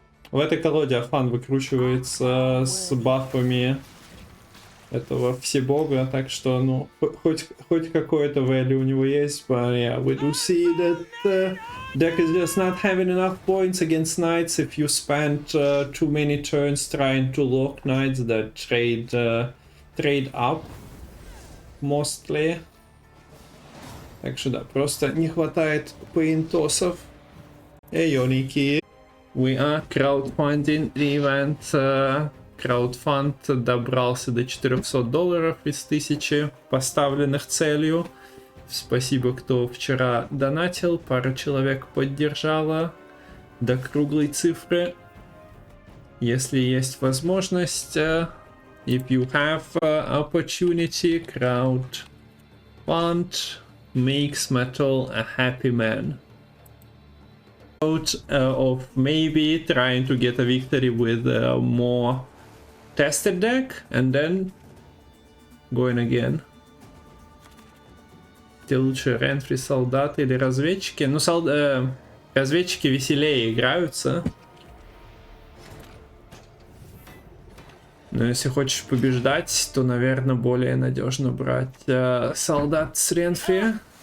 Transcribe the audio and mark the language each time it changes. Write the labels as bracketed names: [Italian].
[Russian] В этой колоде Афан выкручивается с бафами этого всебога, так что, ну, хоть какое-то value у него есть, [English] but yeah, we do see that deck is just not having enough points against knights if you spend too many turns trying to lock knights that trade up mostly. [Russian] Так что да, просто не хватает пейнтосов. Ники. [English] We are crowdfunding the event. [Russian] Краудфанд добрался до $400 из 1000 поставленных целью. Спасибо, кто вчера донатил. Пара человек поддержала до круглой цифры. Если есть возможность, [English] if you have opportunity, crowdfund makes Matol a happy man. Of maybe trying to get a victory with a more tested deck and then going again. [Russian] те лучше ренфри солдаты или разведчики? Ну, разведчики веселее играются. Но если хочешь побеждать, то, наверное, более надежно брать солдат с ренфри.